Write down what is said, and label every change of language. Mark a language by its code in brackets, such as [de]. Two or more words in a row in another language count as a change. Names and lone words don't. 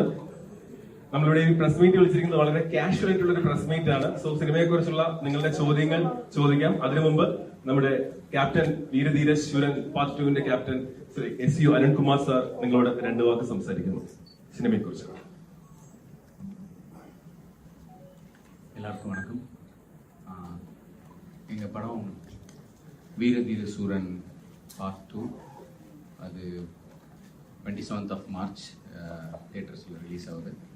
[ml] നമ്മളിവിടെ ഈ [en] press meet [ml] വിളിച്ചിരിക്കുന്നത് വളരെ കാഷ്വൽ ആയിട്ടുള്ള ഒരു [en] press meet [ml] ആണ്. സോ സിനിമയെ കുറിച്ചുള്ള നിങ്ങളുടെ ചോദ്യങ്ങൾ ചോദിക്കാം. അതിനു മുമ്പ് നമ്മുടെ ക്യാപ്റ്റൻ വീരധീര ശൂരൻ പാർട്ട് 2-ന്റെ ക്യാപ്റ്റൻ ശ്രീ S.C. അരുൺകുമാർ സാർ നിങ്ങളോട് 2 വാക്ക് സംസാരിക്കുന്നു സിനിമയെ കുറിച്ച്. [ta] எல்லாருக்கும் வணக்கம். எங்கள் படம் வீரதீர சூரன் பார்ட் 2 அது 27th March தியேட்டர்ஸில் ரிலீஸ் ஆகுது.